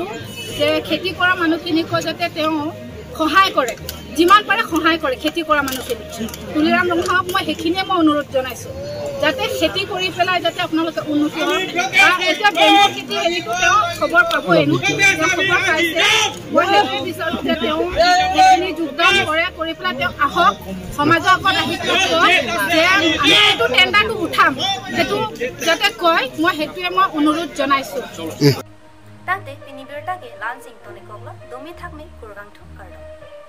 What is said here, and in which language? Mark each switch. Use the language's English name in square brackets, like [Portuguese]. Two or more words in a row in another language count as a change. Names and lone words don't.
[Assamese] যে খেতি কৰা মানুহখিনিকো যাতে তেওঁ সহায় কৰে যিমান পাৰে সহায় কৰে খেতি কৰা মানুহখিনি তুলিৰাম ৰঙাওক মই সেইখিনিয়ে মই অনুৰোধ জনাইছোঁ যাতে খেতি কৰি পেলাই যাতে আপোনালোকে উন্নতি হওক এতিয়া বেম্বু খেতি হেৰিটো তেওঁ খবৰ পাবই তেওঁ খবৰ পাইছে মই সেইটোৱে বিচাৰোঁ যে তেওঁ সেইখিনি যোগদান কৰি পেলাই তেওঁ আহক সমাজৰ আগত আহি কয় যে আমি এইটো টেণ্ডাৰটো উঠাম সেইটো যাতে কয় মই সেইটোৱে মই অনুৰোধ জনাইছোঁ [Karbi] Tante, pinibirtage lansing tone kogla, domi thakme kurgang thuk kardo.